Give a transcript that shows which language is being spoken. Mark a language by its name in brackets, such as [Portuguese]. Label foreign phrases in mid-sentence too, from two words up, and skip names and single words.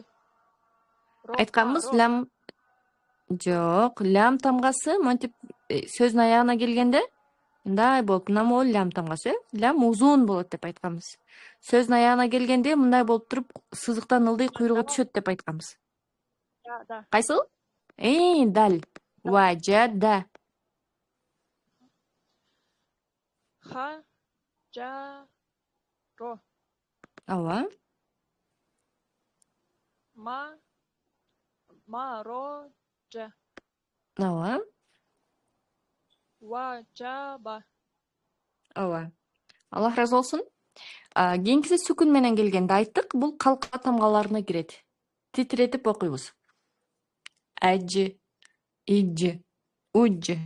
[Kyrgyz] Айтканбыз, лям жок, лям тамгасы монтип сөздүн аягына келгенде мындай болуп, мына могул лям тамгасы, лям узун болот деп айтканбыз. Сөздүн аягына келгенде мындай болуп туруп, сызыктан ылдый куйругу түшөт деп айтканбыз. Да. Кайсыл? Дал. Важада. Ха, жа, ро. Ала? Ма, ро, жа. Ала? Ва, жа, ба. Ала. Аллах разы болсун. Кийинкиси сүкүн менен келгенде айттык, бул калка тамгаларына кирет. Титиретип окуйбуз. Ажы, ижи, уджи.